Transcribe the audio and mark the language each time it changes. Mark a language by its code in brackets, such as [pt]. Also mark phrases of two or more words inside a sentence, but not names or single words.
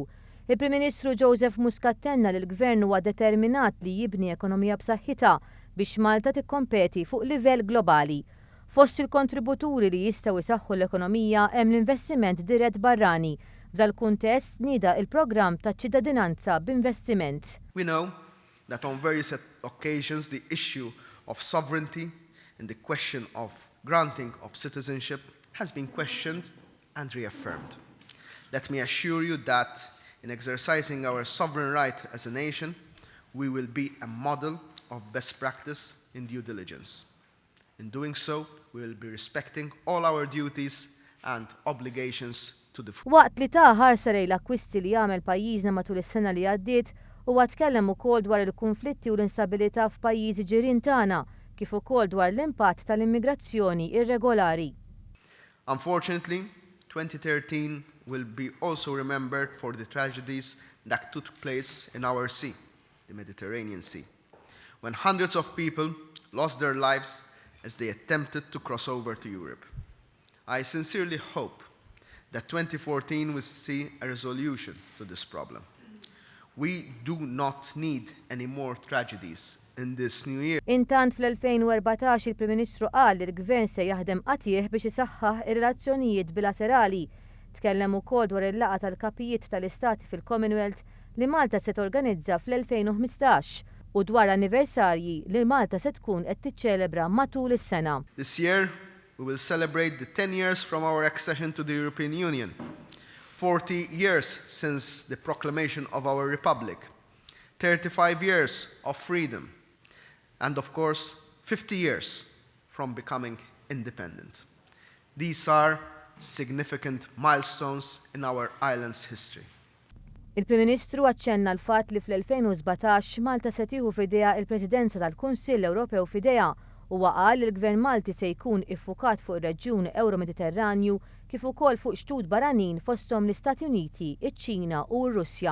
[mt] Il-Prim Ministru Joseph Muscat tenna li l-Gvern huwa determinat li jibni ekonomija b'saħħitha biex Malta tikkompeti fuq livell globali. Fost il-kontributuri li jistgħu jsaħħu l-ekonomija hemm l-investiment dirett barrani. F'dal-kuntest nieda il-programm ta' ċittadinanza b'investiment. [en] We know that on various occasions the issue of sovereignty and the question of granting of citizenship has been questioned and reaffirmed. Let me assure you that in exercising our sovereign right as a nation, we will be a model of best practice in due diligence. In doing so, we will be respecting all our duties and obligations to the full. [mt] Waqt li ta' ħarsa lejn l-akkwisti li jagħmel pajjiżna matul is-sena li għaddiet, huwa tkellem ukoll dwar il-konflitti u l-instabilità f'pajjiżi ġirien tagħna, kif ukoll dwar l-impatt tal-immigrazzjoni irregolari. [en] Unfortunately, 2013 will be also remembered for the tragedies that took place in our sea, the Mediterranean Sea, when hundreds of people lost their lives as they attempted to cross over to Europe. I sincerely hope that 2014 will see a resolution to this problem. We do not need any more tragedies in this new year. [mt] Intant fl-2014 il-Prim Ministru qal li l-Gvern se jaħdem qatih biex isaħħaħ ir-relazzjonijiet bilaterali. Tkellem ukoll dwar il-laqgħa tal-kapijiet tal-Istati fil-Commonwealth li Malta se torganizza fl-2015. U dwar anniversarji li Malta se tkun qed tiċċelebra matul is-sena. [en] This year we will celebrate the 10 years from our accession to the European Union, 40 years since the proclamation of our republic, 35 years of freedom, and of course 50 years from becoming independent. These are significant milestones in our island's history. [mt] Il-Prim Ministru aċċenna l-fatt li fl-2017 Malta se tieħu f'idejha il-Presidenza tal-Kunsill Ewropew f'idejha u qal li l-Gvern Malti se jkun iffukat fuq ir-reġjun Euro-Mediterranju kif ukoll fuq xtud barranin fosthom l-Istati Uniti, iċ-Ċina u r-Russja.